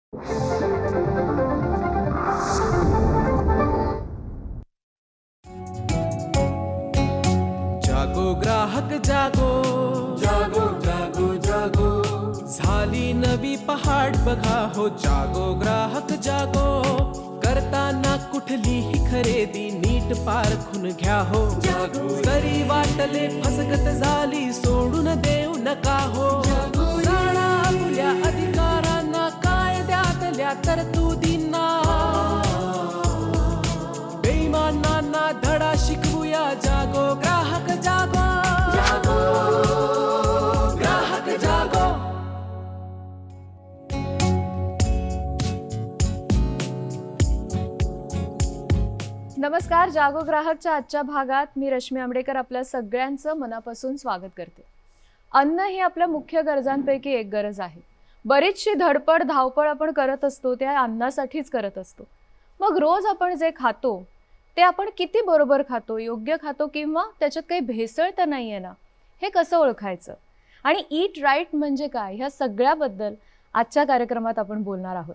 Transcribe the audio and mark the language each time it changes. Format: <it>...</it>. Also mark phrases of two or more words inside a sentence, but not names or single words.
<hi>जागो ग्राहक जागो, जागो जागो जागो,</hi> <mr>झाली नवी पहाट बघा हो.</mr> <hi>जागो ग्राहक जागो,</hi> <mr>करताना कुठलीही खरेदी नीट पारखून घ्या हो.</mr> <hi>जागो.</hi> <mr>जरी वाटले फसगत झाली सोडून देऊ नका हो.</mr> <hi>जागो.</hi> <mr>जाणा आपल्या अधिकारांना, कायद्यातल्या तरतुदींना, बेईमानांना धडा शिकवूया.</mr> <hi>जागो ग्राहक जागो, जागो ग्राहक जागो.</hi> <mr>नमस्कार. जागो ग्राहकच्या आजच्या भागात मी रश्मी आंबडेकर आपल्या सगळ्यांचं मनापासून स्वागत करते. अन्न ही आपल्या मुख्य गरजांपैकी एक गरज आहे. बरीचशी धडपड धावपळ आपण करत असतो त्या अन्नासाठीच करत असतो. मग रोज आपण जे खातो ते आपण किती बरोबर खातो, योग्य खातो किंवा त्याच्यात काही भेसळ तर नाहीये ना, हे कसं ओळखायचं आणि</mr> <en>eat right</en> <mr>म्हणजे काय, ह्या सगळ्याबद्दल आजच्या कार्यक्रमात आपण बोलणार आहोत.</mr>